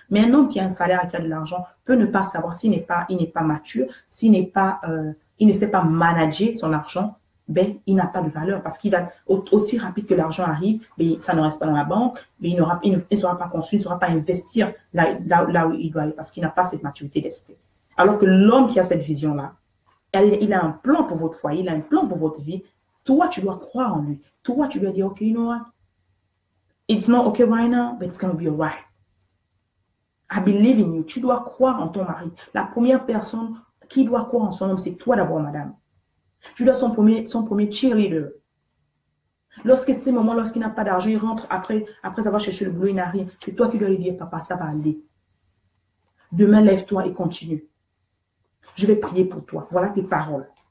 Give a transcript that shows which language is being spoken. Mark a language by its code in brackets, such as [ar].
[fr] Mais un homme qui a un salaire et qui a de l'argent peut ne pas savoir il n'est pas mature, il ne sait pas manager son argent, ben, il n'a pas de valeur parce qu'il va aussi rapide que l'argent arrive, ben, ça ne reste pas dans la banque, ben, il ne sera pas construit, il ne saura pas investir là où il doit aller parce qu'il n'a pas cette maturité d'esprit. Alors que l'homme qui a cette vision-là, il a un plan pour votre foyer, il a un plan pour votre vie. Toi, tu dois croire en lui. Toi, tu dois dire, OK, [en] you know what? It's not okay right now, but it's going to be all right. I believe in you. [fr] Tu dois croire en ton mari. La première personne qui doit croire en son homme, c'est toi d'abord, madame. Tu dois son premier cheerleader. Lorsqu'il n'a pas d'argent, il rentre après avoir cherché le boulot, il n'a rien. C'est toi qui dois lui dire, papa, ça va aller. Demain, lève-toi et continue. Je vais prier pour toi. Voilà tes paroles.